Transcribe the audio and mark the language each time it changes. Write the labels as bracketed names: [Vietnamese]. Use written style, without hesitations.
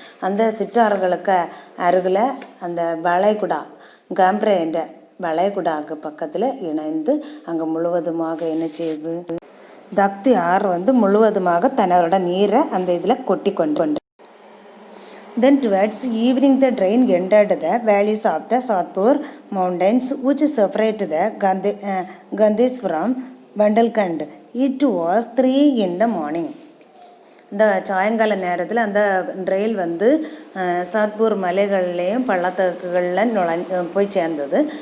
[Tamil] அந்த சிற்றாறுகளுக்கு அருகில் அந்த வளைகுடா காம்ப்ரே என்ற வளைகுடாக்கு பக்கத்தில் இணைந்து அங்கே முழுவதுமாக என்ன செய்யுது, தப்தி ஆறு வந்து முழுவதுமாக தன்னோட நீரை அந்த இதில் கொட்டி கொண்டு. [English] Then towards evening the train entered the valleys of the Satpur mountains which separate the Gandhis from Bundelkhand. It was 3 in the morning. [Tamil] இந்த சாயங்கால நேரத்தில் அந்த ரயில் வந்து சாத்பூர் மலைகள்லேயும் பள்ளத்தாக்குகளில் போய் சேர்ந்தது.